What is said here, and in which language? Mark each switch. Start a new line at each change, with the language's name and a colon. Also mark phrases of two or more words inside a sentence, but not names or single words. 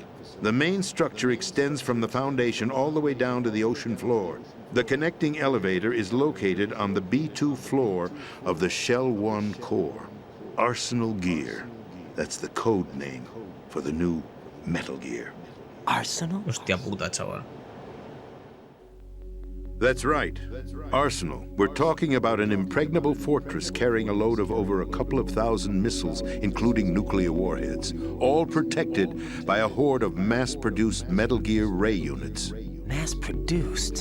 English: The main structure extends from the foundation all the way down to the ocean floor. The connecting elevator is located on the B2 floor of the Shell 1 core. Arsenal Gear. That's the code name for the new Metal Gear. Arsenal?
Spanish: Hostia puta, chaval.
English: That's right. Arsenal. We're talking about an impregnable fortress carrying a load of over a couple of thousand missiles, including nuclear warheads, all protected by a horde of mass-produced Metal Gear Ray units. Mass-produced?